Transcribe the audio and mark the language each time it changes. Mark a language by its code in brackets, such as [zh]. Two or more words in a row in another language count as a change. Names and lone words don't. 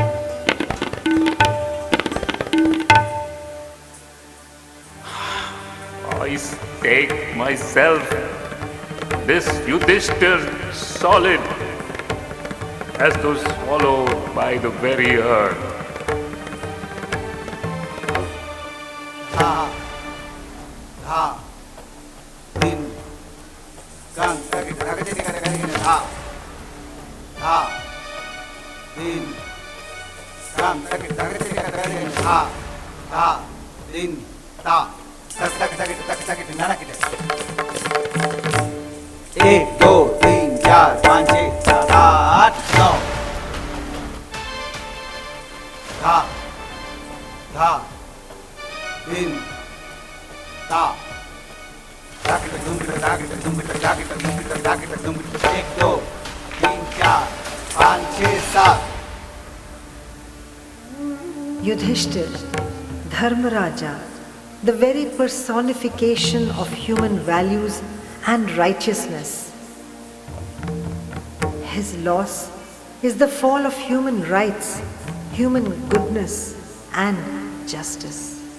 [en] I stake myself, this Yudhishthir solid, as though swallowed by the very earth. Dha, dha, din, gan, dha, dha, din, gan, dha, dha, din, da. [hi] एक दो तीन चार पाँच छः सात आठ नौ धा धा दिन ता एक दो तीन चार पाँच छः सात [en] Yudhishthir, Dharmaraja, the very personification of human values and righteousness. His loss is the fall of human rights, human goodness, and justice.